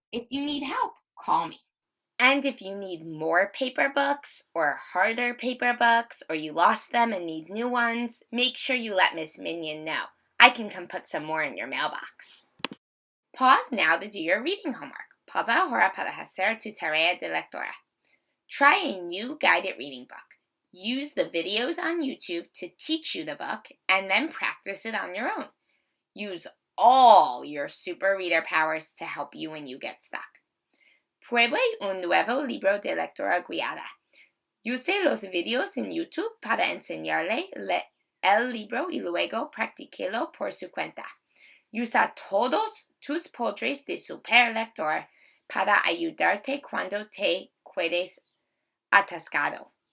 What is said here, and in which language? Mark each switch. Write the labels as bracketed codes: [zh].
[en] If you need help, call me. And if you need more paper books or harder paper books, or you lost them and need new ones, make sure you let Miss Minion know. I can come put some more in your mailbox. Pause now to do your reading homework. [es] Pausa ahora para hacer tu tarea de lectura. [en] Try a new guided reading book. Use the videos on YouTube to teach you the book and then practice it on your own. Use all your super reader powers to help you when you get stuck. [es] Pruebe un nuevo libro de lectura guiada. Use los videos en YouTube para enseñarle el libro y luego practíquelo por su cuenta. Usa todos tus poderes de super lector para ayudarte cuando te quedes atascado.